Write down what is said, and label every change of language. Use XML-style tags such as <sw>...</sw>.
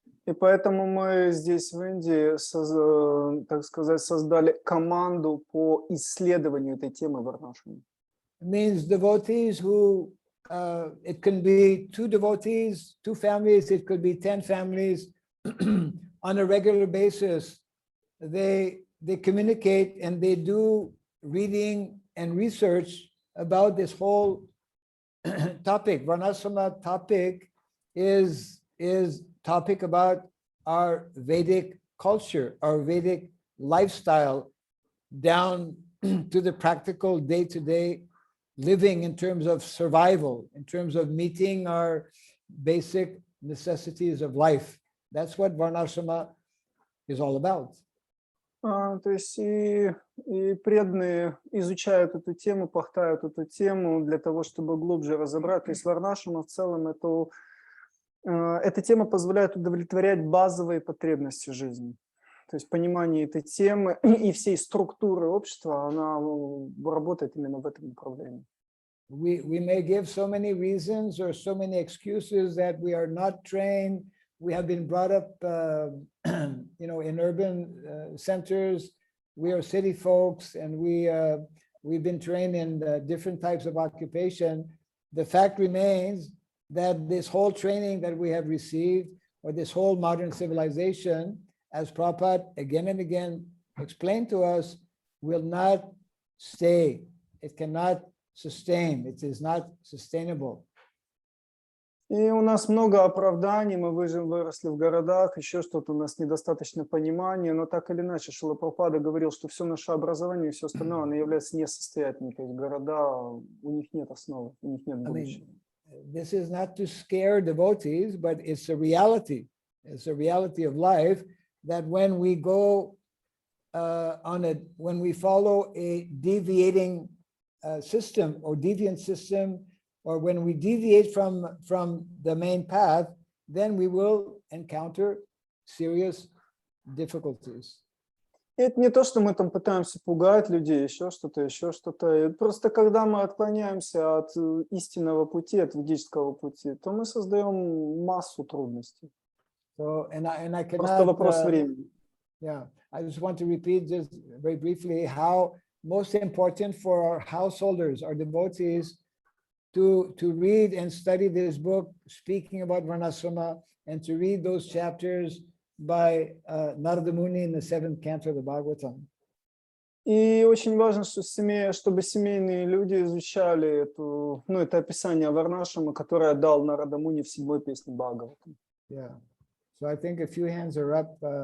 <ru>И поэтому мы здесь в Индии, так сказать, создали команду по исследованию этой темы варнашрама.</ru> <en>It means devotees who, it can be 2 devotees, 2 families, it could be 10 families. On a regular basis, they communicate and they do reading and research about this whole topic. Varnashrama topic is topic about our Vedic culture, our Vedic lifestyle down to the practical day-to-day living in terms of survival, in terms of meeting our basic necessities of life. That's what varnashrama is all about.</en> <ru>То есть и преданные изучают эту тему, пахтают эту тему для того, чтобы глубже разобрать. То есть варнашрама в целом эта тема позволяет удовлетворять базовые потребности жизни. То есть понимание этой темы и всей структуры общества, она работает именно в этом направлении.</ru> <en>We may give so many reasons or so many excuses that we are not trained. We have been brought up, in urban centers. We are city folks, and we've been trained in different types of occupation. The fact remains that this whole training that we have received, or this whole modern civilization, as Prabhupada again and again explained to us, will not stay. It cannot sustain. It is not sustainable.</en> <ru>И у нас много оправданий, мы выросли в городах, еще что-то, у нас недостаточно понимания, но так или иначе Шрила Прабхупада говорил, что все наше образование и все остальное, оно является несостоятельным, то есть города, у них нет основы, у них нет будущего.</ru> <en>This is not to scare devotees, but it's a reality. It's a reality of life that when we go when we follow a deviating system or deviant system, or when we deviate from the main path, then we will encounter serious difficulties.</en> <ru>Это не то, что мы там пытаемся пугать людей, еще что-то. И просто когда мы отклоняемся от истинного пути, от ведического пути, то мы создаем массу трудностей.</ru> <en>So, and I cannot,</en> <ru>Просто вопрос времени.</ru> <en>Yeah, I just want to repeat just very briefly how most important for our householders, our devotees, to read and study this book, speaking about varnashrama, and to read those chapters by Narada Muni in the 7th canto of the Bhagavatam.</en> <ru>И очень важно, чтобы семейные люди изучали это описание варнашрама, которое дал Нарада Муни в 7-й песне Бхагаватам.</ru> <en>Yeah, so I think a few hands are up.</en>